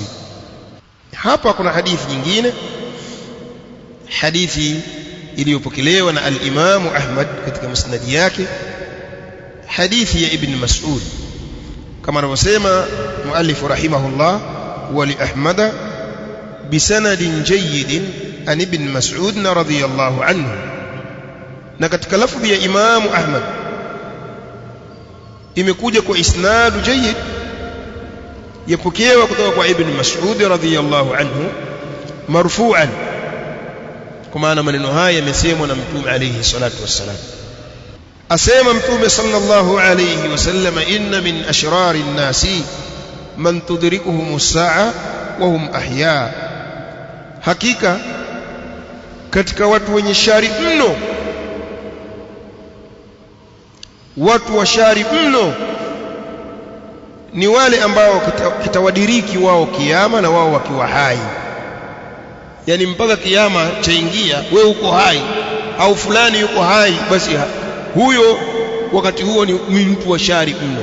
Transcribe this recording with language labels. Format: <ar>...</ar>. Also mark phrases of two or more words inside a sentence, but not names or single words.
<sw>Hapa kuna hadithi nyingine, hadithi iliyopokelewa na al-Imam Ahmad katika musnad yake, hadithi ya Ibn Mas'ud, kama anavyosema muallif rahimahullah,</sw> <ar>ولأحمد بسند جيد عن ابن مسعود رضي الله عنه.</ar> <sw>Na katika lafzi ya Imam Ahmad imekuja kwa</sw> <ar>إسناد جيد,</ar> <sw>yapokewa kutoka kwa Ibn Mas'ud</sw> <ar>رضي الله عنه</ar> <sw>marfu'an, kwa maana maneno haya yamesemwa na Mtume</sw> <ar>عليه الصلاة والسلام.</ar> <sw>Asema Mtume</sw> <ar>صلى الله عليه وسلم إن من شرار الناس من تدركهم الساعة وهم أحياء,</ar> <sw>hakika katika watu wenye shari mno, watu wa shari mno ni wale ambao kitawadiriki wao kiyama na wao wakiwa hai. Yani mpaka kiyama chaingia, wewe uko hai au fulani yuko hai, basi huyo wakati huo ni mtu wa shari mno.</sw>